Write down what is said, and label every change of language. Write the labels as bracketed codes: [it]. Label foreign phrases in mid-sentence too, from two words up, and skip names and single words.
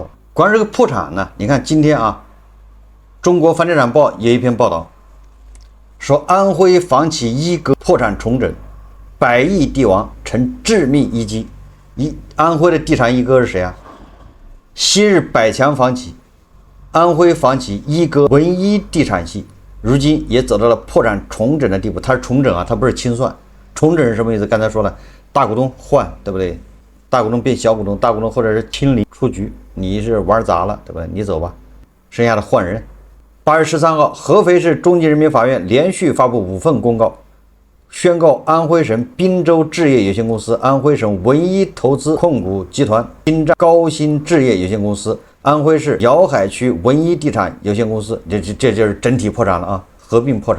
[zh] 關於這個破產呢，你看今天啊，中國房地產報有一篇報道，說安徽房企一哥破產重整，100億地王成致命一擊。安徽的地產一哥是誰啊？昔日百強房企安徽房企一哥文一地產系，如今也走到了破產重整的地步。它是重整啊，它不是清算。重整是什麼意思？剛才說了，大股東換，對不對？大股東變小股東，大股東或者是清理出局，你是玩砸了，對不對？你走吧，剩下的換人。8月13號，合肥市中級人民法院連續發布5份公告，宣告安徽省濱州置業有限公司、安徽省文一投資控股集團、京站高新置業有限公司、安徽市姚海區文一地產有限公司，這就是整體破產了啊，合併破產。